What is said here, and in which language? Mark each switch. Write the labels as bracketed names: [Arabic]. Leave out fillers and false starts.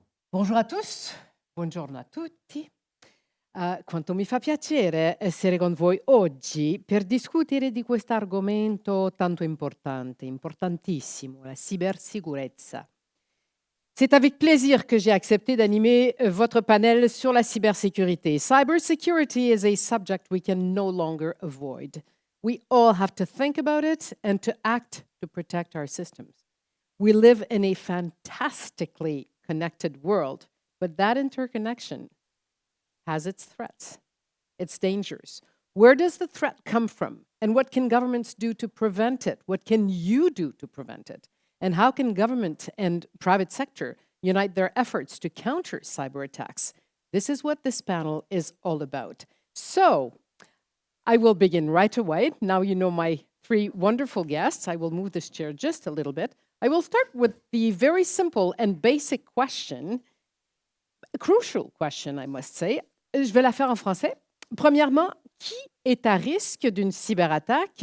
[French] Bonjour a tous, [Italian] buongiorno a tutti. Quanto mi fa piacere essere con voi oggi per discutere di questo argomento tanto importante, importantissimo, la cybersicurezza. [French] C'est avec plaisir que j'ai accepté d'animer votre panel sur la cybersécurité. [English] Cybersecurity is a subject we can no longer avoid. We all have to think about it and to act to protect our systems. We live in a fantastically connected world, but that interconnection has its threats, its dangers. Where does the threat come from? And what can governments do to prevent it? What can you do to prevent it? And how can government and private sector unite their efforts to counter cyber attacks? This is what this panel is all about. So, I will begin right away. Now you know my 3 wonderful guests. I will move this chair just a little bit. I will start with the very simple and basic question, a crucial question, I must say. [French] Je vais la faire en français. Premièrement, qui est à risque d'une cyberattaque?